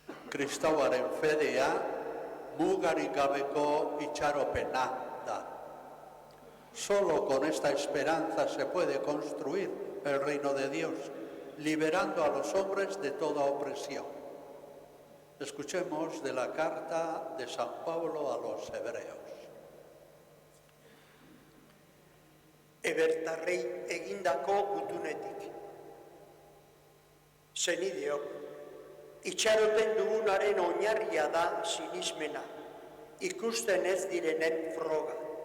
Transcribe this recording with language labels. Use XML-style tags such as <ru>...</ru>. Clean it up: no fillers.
<eu>Kristauaren fedea mugarik gabeko itxaropena da.</eu> <es>Solo con esta esperanza se puede construir el reino de Dios, liberando a los hombres de toda opresión. Escuchemos de la carta de San Pablo a los Hebreos.</es> <eu>Ebertarrei egindako gutunetik. Senideok, itxaroten dugunaren oinarria da sinismena, ikusten ez direnen froga.</eu>